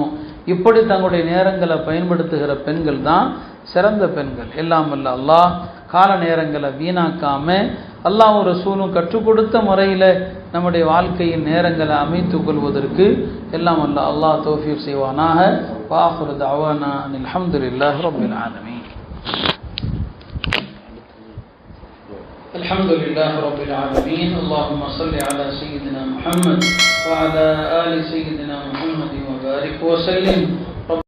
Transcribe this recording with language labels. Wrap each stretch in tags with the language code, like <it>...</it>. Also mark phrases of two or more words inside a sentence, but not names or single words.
<ta>இப்படி தங்களுடைய நேரங்களை பயன்படுத்துகிற பெண்கள் தான் சிறந்த பெண்கள். எல்லாம் வல்ல அல்லாஹ் கால நேரங்களை வீணாக்காமல் அல்லாஹ்வும் ரசூலும் கற்றுக் கொடுத்த முறையில் நம்முடைய வாழ்க்கையின் நேரங்களை அமைத்துக் கொள்வதற்கு எல்லாம் வல்ல அல்லாஹ் தௌஃபீக் செய்வானாக.</ta> <ar>وآخر دعوانا الحمد لله رب العالمين. الحمد لله رب العالمين. اللهم صل على سيدنا محمد وعلى آل سيدنا محمد وبارك وسلم</ar>